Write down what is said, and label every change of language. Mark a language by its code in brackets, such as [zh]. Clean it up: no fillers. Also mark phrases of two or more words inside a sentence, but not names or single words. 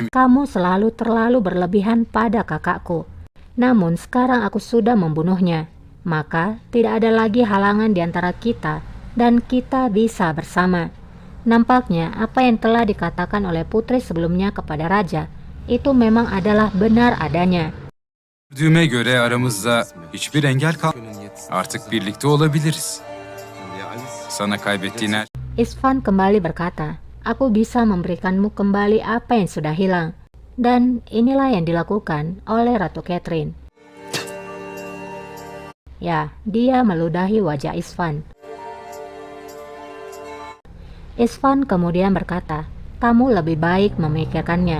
[id] Kamu selalu terlalu berlebihan pada kakakku. Namun sekarang aku sudah membunuhnya. Maka tidak ada lagi halangan di antara kita dan kita bisa bersama. Nampaknya apa yang telah dikatakan oleh putri sebelumnya kepada raja itu memang adalah benar adanya. [tr] gördüğüme göre aramızda hiçbir engel kalmadı. Artık birlikte olabiliriz. Sana kaybettiğin [id] Isvan kembali berkata, aku bisa memberikanmu kembali apa yang sudah hilang. Dan inilah yang dilakukan oleh Ratu Catherine. Ya, dia meludahi wajah Isvan. Isvan kemudian berkata, kamu lebih baik memikirkannya.